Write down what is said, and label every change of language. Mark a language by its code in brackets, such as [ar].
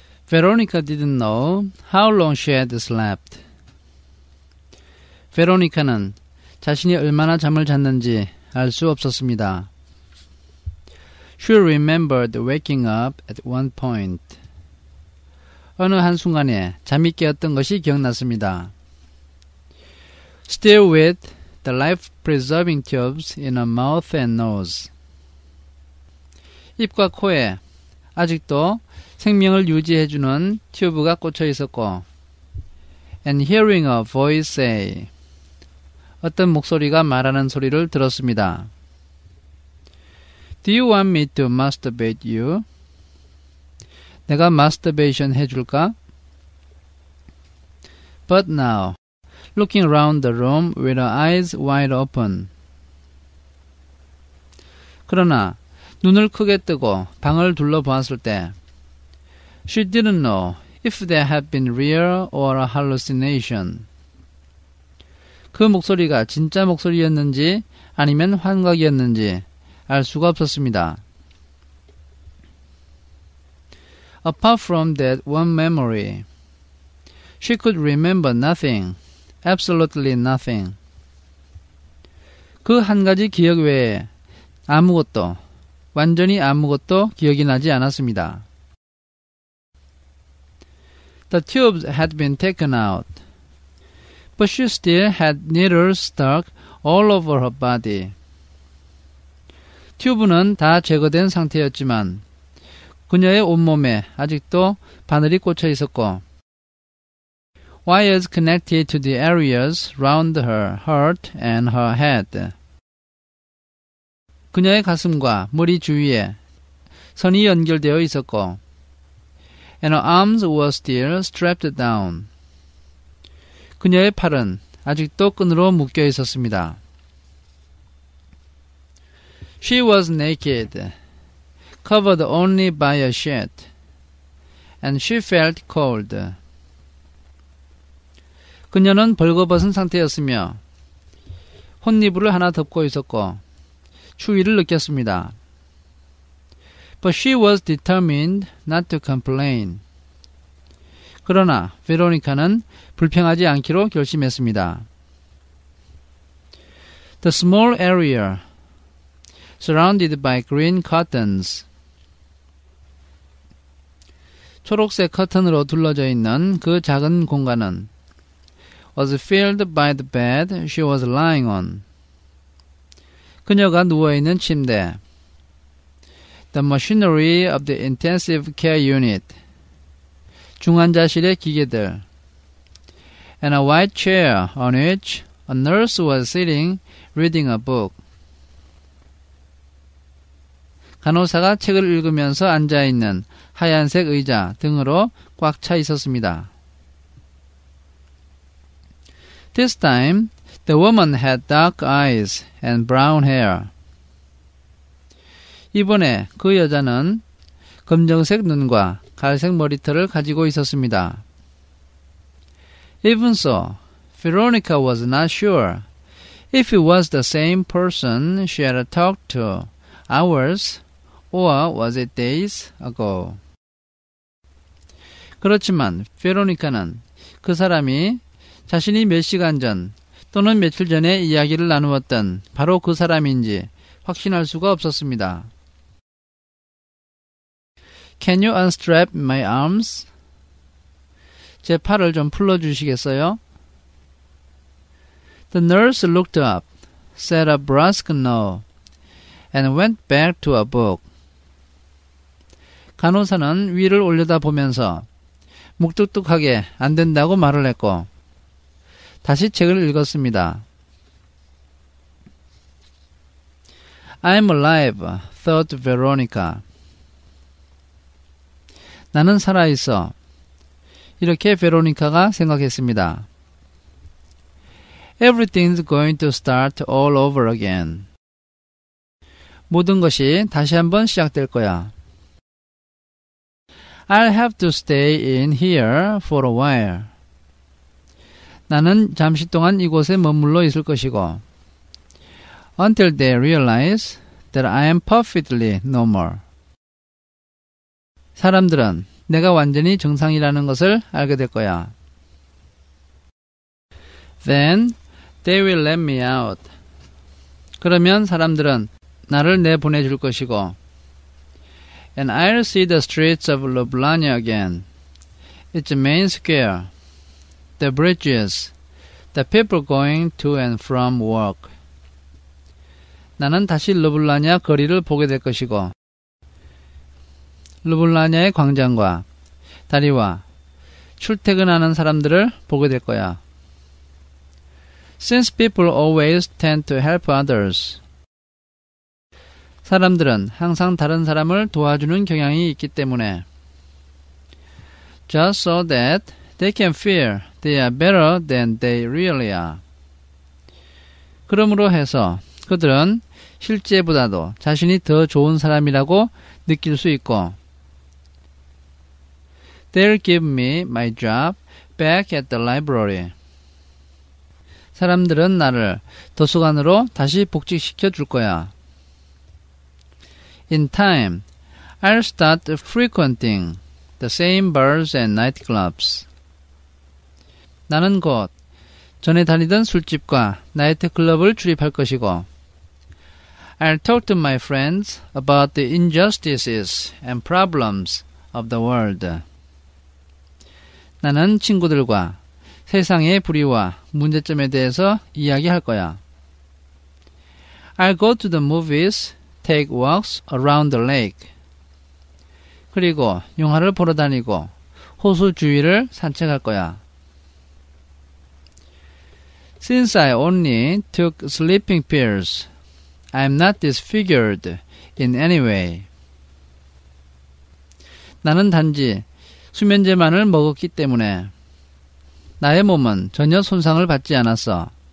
[en] Veronica didn't know how long she had slept. [ko] 베로니카는 자신이 얼마나 잠을 잤는지 알 수 없었습니다. [en] She remembered waking up at one point. [ko] 어느 한순간에 잠이 깨었던 것이 기억났습니다. [en] Still with the life-preserving tubes in her mouth and nose. [ko] 입과 코에 아직도 생명을 유지해주는 튜브가 꽂혀 있었고, [en] and hearing a voice say. [ko] 어떤 목소리가 말하는 소리를 들었습니다. [en] Do you want me to masturbate you? [ko] 내가 masturbation 해줄까? [en] But now, looking around the room with her eyes wide open. [ko] 그러나 눈을 크게 뜨고 방을 둘러보았을 때 [en] She didn't know if there had been real or a hallucination. [ko] 그 목소리가 진짜 목소리였는지 아니면 환각이었는지 알 수가 없었습니다. [en] Apart from that one memory, she could remember nothing, absolutely nothing. [ko] 그 한 가지 기억 외에 아무것도, 완전히 아무것도 기억이 나지 않았습니다. [en] The tubes had been taken out, but she still had needles stuck all over her body. [ko] 튜브는 다 제거된 상태였지만 그녀의 온몸에 아직도 바늘이 꽂혀 있었고 [en] wires connected to the areas round her heart and her head. [ko] 그녀의 가슴과 머리 주위에 선이 연결되어 있었고 [en] and her arms were still strapped down. [ko] 그녀의 팔은 아직도 끈으로 묶여 있었습니다. [en] She was naked, covered only by a sheet, and she felt cold. [ko] 그녀는 벌거벗은 상태였으며 혼이불을 하나 덮고 있었고 추위를 느꼈습니다. [en] But she was determined not to complain. [ko] 그러나 베로니카는 불평하지 않기로 결심했습니다. [en] The small area surrounded by green curtains. [ko] 초록색 커튼으로 둘러져 있는 그 작은 공간은 [en] was filled by the bed she was lying on. [ko] 그녀가 누워있는 침대. [en] The machinery of the intensive care unit. [ko] 중환자실의 기계들. [en] And a white chair on which a nurse was sitting reading a book. [ko] 간호사가 책을 읽으면서 앉아있는 하얀색 의자 등으로 꽉 차 있었습니다. [en] This time, the woman had dark eyes and brown hair. [ko] 이번에 그 여자는 검정색 눈과 갈색 머리털을 가지고 있었습니다. [en] Even so, Veronica was not sure if it was the same person she had talked to hours or was it days ago. [ko] 그렇지만 베로니카는 그 사람이 자신이 몇 시간 전 또는 며칠 전에 이야기를 나누었던 바로 그 사람인지 확신할 수가 없었습니다. [en] Can you unstrap my arms? [ko] 제 팔을 좀 풀어주시겠어요? [en] The nurse looked up, said a brusque no, and went back to a book. [ko] 간호사는 위를 올려다보면서 묵뚝뚝하게 안 된다고 말을 했고 다시 책을 읽었습니다. [en] I'm alive, thought Veronica. [ko] 나는 살아있어. 이렇게 베로니카가 생각했습니다. [en] Everything's going to start all over again. [ko] 모든 것이 다시 한번 시작될 거야. [en] I'll have to stay in here for a while. [ko] 나는 잠시 동안 이곳에 머물러 있을 것이고 [en] until they realize that I am perfectly normal. [ko] 사람들은 내가 완전히 정상이라는 것을 알게 될 거야. [en] Then they will let me out. [ko] 그러면 사람들은 나를 내보내줄 것이고 [en] And I'll see the streets of Ljubljana again. Its main square, the bridges, the people going to and from work. [ko] 나는 다시 르블라냐 거리를 보게 될 것이고 르블라냐의 광장과 다리와 출퇴근하는 사람들을 보게 될 거야. [en] Since people always tend to help others. [ko] 사람들은 항상 다른 사람을 도와주는 경향이 있기 때문에 [en] Just so that they can feel they are better than they really are. [ko] 그러므로 해서 그들은 실제보다도 자신이 더 좋은 사람이라고 느낄 수 있고 [en] They'll give me my job back at the library. [ko] 사람들은 나를 도서관으로 다시 복직시켜 줄 거야. [en] In time, I'll start frequenting the same bars and nightclubs. [ko] 나는 곧 전에 다니던 술집과 나이트클럽을 출입할 것이고 [en] I'll talk to my friends about the injustices and problems of the world. [ko] 나는 친구들과 세상의 불의와 문제점에 대해서 이야기할 거야. [en] I'll go to the movies, take walks around the lake. [ko] 그리고 영화를 보러 다니고 호수 주위를 산책할 거야. [en] Since I only took sleeping pills, I'm not disfigured in any way. [ko] 나는 단지 수면제만을 먹었기 때문에 나의 몸은 전혀 손상을 받지 않았어.